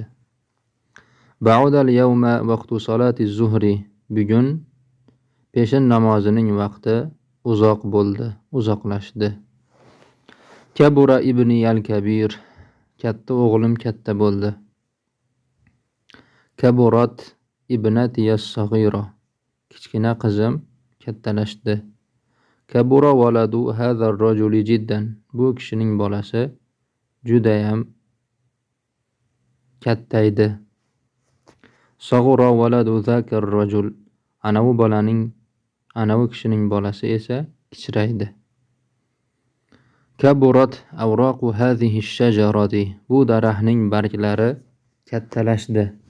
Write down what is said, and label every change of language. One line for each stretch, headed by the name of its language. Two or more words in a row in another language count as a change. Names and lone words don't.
Arabic: بعد اليوم وقت صلاة الظهر,
Uzbek: bugun peshin namozining vaqti uzoq bo'ldi, uzoqlashdi.
Arabic: كبر ابني الكبير,
Uzbek: katta o'g'lim katta bo'ldi.
Arabic: كبرت ابنتي الصغيرة,
Uzbek: kichkina qizim kattalashdi.
Arabic: كبر ولد هذا الرجل جدا,
Uzbek: bu kishining bolasi judayam kattaydi.
Arabic: صغر ولد ذاك الرجل,
Uzbek: ana u kishining bolasi esa kichraydi.
Arabic: كبرت أوراق هذه الشجرة,
Uzbek: bu daraxtning barglari kattalashdi.